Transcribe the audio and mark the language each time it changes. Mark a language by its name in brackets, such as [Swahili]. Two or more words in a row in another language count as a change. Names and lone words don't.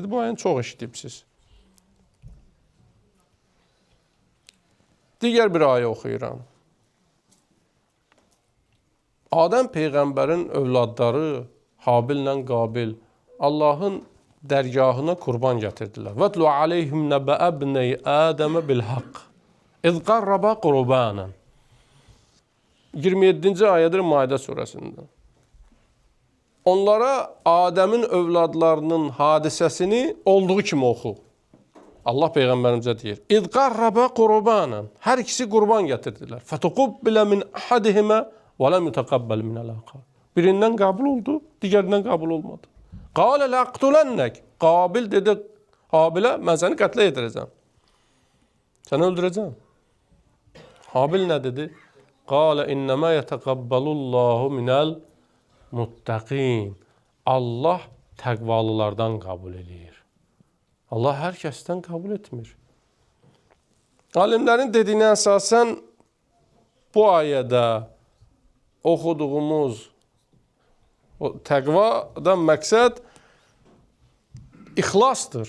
[Azerbaijani] Bu ayəni çox eşidibsiz. Digər bir ayə oxuyuram. Adəm Peyğəmbərin övladları Habillə Qabil Allahın dərgahına qurban gətirdilər. [Arabic] وَاتْلُ عَلَيْهِمْ نَبَأَ ابْنَيْ آدَمَ بِالْحَقِّ اِذْ قَرَّبَا قُرْبَانًا [Azerbaijani] 27-ci ayədir Maidə surəsində. Onlara Adəmin övladlarının hadisəsini olduğu kimi oxu. Allah Peyğəmbərimizə deyir. [Arabic] اِذْ قَرَّبَا قُرْبَانًا [Azerbaijani] Hər ikisi qurban gətirdilər. [Arabic] فَتُقُبِّلَ مِنْ أَحَدِهِمَا وَلَمْ يُتَقَبَّلْ مِنَ الْآخَرِ [Azerbaijani] Birindən qəbul oldu, digərindən qəbul olmadı. [Arabic] قَالَ لَأَقْتُلَنَّكَ [Azerbaijani] Qabil dedi Habilə, mən səni qətlə yetirəcəm. Səni öldürəcəm. Habil nə dedi? [Arabic] قَالَ اِنَّمَا يَتَقَبَّلُ اللّٰهُ مِنَ الْمُتَّقِينَ [Azerbaijani] Allah təqvalılardan qəbul edir. Allah hər kəsdən qəbul etmir. Alimlərin dediyinə əsasən bu ayədə oxuduğumuz təqvadan məqsəd ixlasdır.